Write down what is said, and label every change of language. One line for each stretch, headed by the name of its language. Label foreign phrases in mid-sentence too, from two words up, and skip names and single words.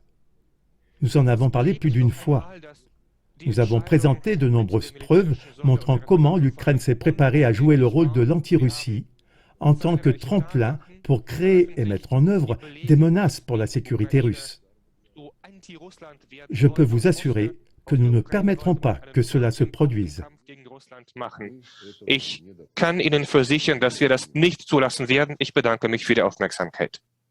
French: Nous en avons parlé plus d'une fois. Nous avons présenté de nombreuses preuves montrant comment l'Ukraine s'est préparée à jouer le rôle de l'anti-Russie en tant que tremplin pour créer et mettre en œuvre des menaces pour la sécurité russe. Je peux vous assurer que nous ne permettrons pas que cela se produise.
German: Ich kann Ihnen versichern, dass wir das nicht zulassen werden. Ich bedanke mich für die Aufmerksamkeit.